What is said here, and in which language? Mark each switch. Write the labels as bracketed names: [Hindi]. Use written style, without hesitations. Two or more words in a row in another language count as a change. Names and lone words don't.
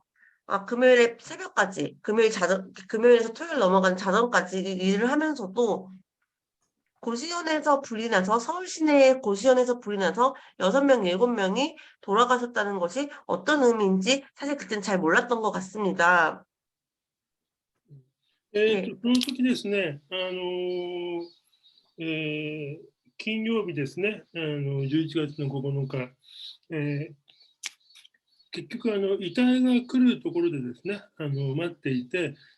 [Korean] 금요일에 새벽까지, 금요일에서 토요일 넘어가는 자정까지 일을 하면서도 고시원에서 불이 나서 서울 시내 고시원에서 불이 나서 6명, 7명이 돌아가셨다는 것이 어떤 의미인지 사실 그땐 잘 몰랐던 것 같습니다. [Japanese] そ [Korean] 예. [Japanese] の時ですね、金曜日ですね、11月の9日、結局遺体が来るところでですね、待っていて、